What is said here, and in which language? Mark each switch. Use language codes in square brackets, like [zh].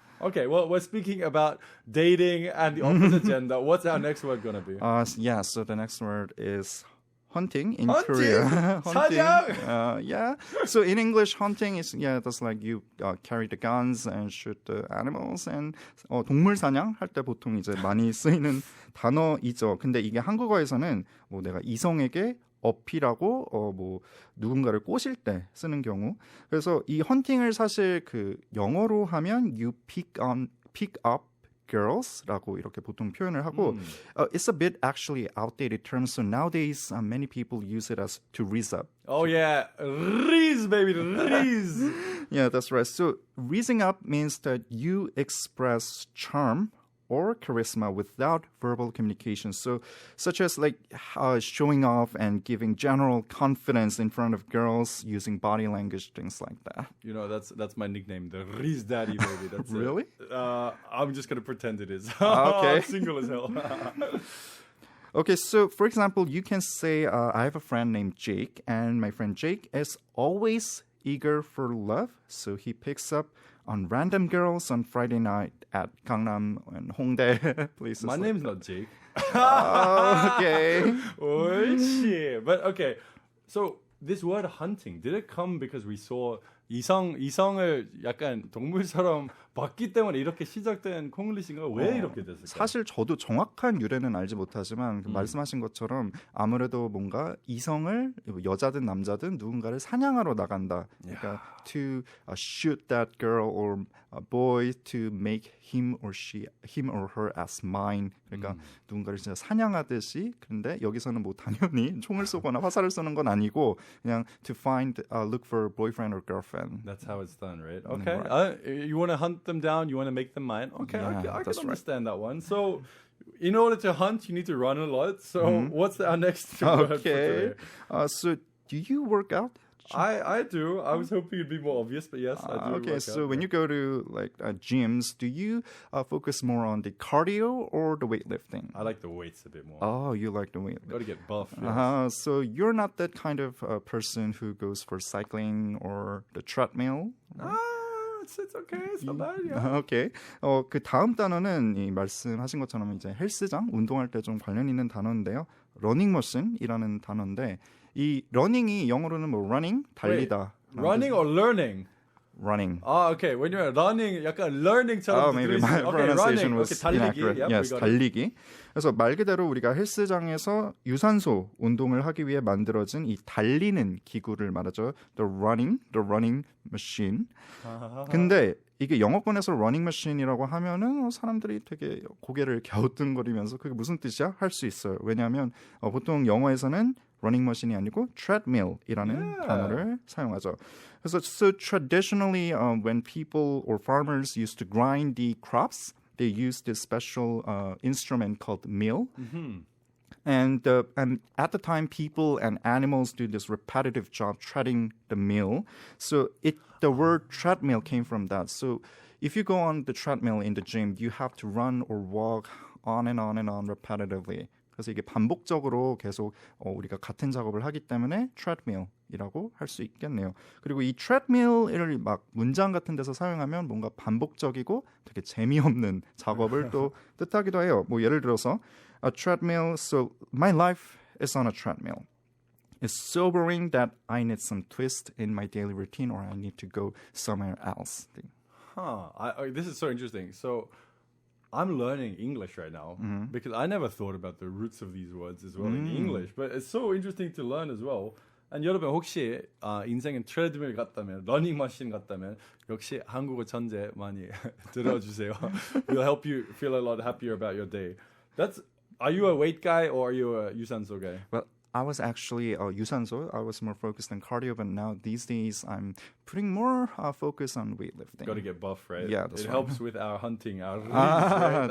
[en] Okay, well, we're speaking about dating and the opposite gender. What's our next word gonna be? So the next word is hunting in Hunting? Korea. [ko] 사냥? [en] Yeah. So in English, hunting is that's like you carry the guns and shoot the animals. [ko] And 동물 사냥 할 때 보통 이제 많이 쓰이는 단어이죠. 근데 이게 한국어에서는 뭐 내가 이성에게 어필하고 뭐 누군가를 꼬실 때 쓰는 경우. 그래서 이 헌팅을 사실 그 영어로 하면 [en] you pick up girls [ko] 라고 이렇게 보통 표현을 하고 [en] it's a bit actually outdated term. So nowadays many people use it as to riz up. Oh yeah, riz baby, riz. Yeah, that's right. So rizzing up means that you express charm or charisma without verbal communication. So, such as showing off and giving general confidence in front of girls using body language, things like that. That's my nickname, the Riz Daddy baby. That's Really? It. I'm just gonna pretend it is. Okay. I'm single as hell. Okay, so for example, you can say, I have a friend named Jake, and my friend Jake is always eager for love, so he picks up on random girls on Friday night at Gangnam and Hongdae places. My name's not Jake. Okay. [ko] 옳지. [en] But okay, so this word hunting, did it come because we saw [ko] 이성을 약간 동물처럼 봤기 때문에 이렇게 시작된 콩글리시인가? 왜 이렇게 됐을까요? 사실 저도 정확한 유래는 알지 못하지만 말씀하신 것처럼 아무래도 뭔가 이성을 여자든 남자든 누군가를 사냥하러 나간다. [en] 그러니까 to shoot that girl or a boy to make him or her as mine. [ko] 그러니까 누군가를 진짜 사냥하듯이. 그런데 여기서는 뭐 당연히 총을 쏘거나 화살을 쏘는 건 아니고 그냥 [en] to look for a boyfriend or girlfriend. That's how it's done, right? Okay. Right. You want to hunt them down, you want to make them mine. Okay, Yeah, I can that's understand that one. So, in order to hunt, you need to run a lot. So, what's our next word for today? So do you work out? I do. I was hoping it'd be more obvious, but yes, I do. Okay, work so out. when you go to gyms, do you focus more on the cardio or the weightlifting? I like the weights a bit more. Oh, you like the weightlifting. Got to get buff. Yes. So you're not that kind of person who goes for cycling or the treadmill? It's okay. It's not bad. Yeah. Okay. [ko] 그 다음 단어는 이 말씀하신 것처럼 이제 헬스장 운동할 때 좀 관련 있는 단어인데요. 러닝머신이라는 단어인데 이 러닝이 영어로는 뭐 running 달리다. [en] Wait, running or learning? Running. Okay. When you're running, 약간 learning처럼. Oh, maybe my pronunciation was [ko] 달리기. [en] inaccurate. Yep, Yes, 달리기. [ko] 그래서 말 그대로 우리가 헬스장에서 유산소 운동을 하기 위해 만들어진 이 달리는 기구를 말하죠. [en] The running machine. [ko] 근데 이게 영어권에서 running machine이라고 하면은 사람들이 되게 고개를 갸우뚱거리면서 그게 무슨 뜻이야? 할 수 있어요. 왜냐하면 보통 영어에서는 running machine이 아니고 treadmill이라는 단어를 사용하죠. 그래서 [en] so traditionally when people or farmers used to grind the crops, they used this special instrument called mill. And at the time, people and animals do this repetitive job treading the mill. So the word treadmill came from that. So if you go on the treadmill in the gym, you have to run or walk on and on and on repetitively. [ko] 그래서 이게 반복적으로 계속 우리가 같은 작업을 하기 때문에 treadmill이라고 할 수 있겠네요. 그리고 이 treadmill을 막 문장 같은 데서 사용하면 뭔가 반복적이고 되게 재미없는 작업을 또 뜻하기도 해요. 뭐 예를 들어서 [en] a treadmill, so my life is on a treadmill. It's so boring that I need some twist in my daily routine or I need to go somewhere else. This is so interesting. So I'm learning English right now because I never thought about the roots of these words as well in English. But it's so interesting to learn as well. [ko] And 여러분 혹시 인생은 트레드밀 같다면 러닝머신 같다면 역시 한국어 천재 많이 들어주세요. [en] Will help you feel a lot happier about your day. Are you a weight guy or are you a 유산소 guy? Well, I was actually 유산소. I was more focused on cardio, but now these days I'm putting more focus on weightlifting. Got to get buff, right? Yeah, that's it right. helps with our hunting, our reach, right?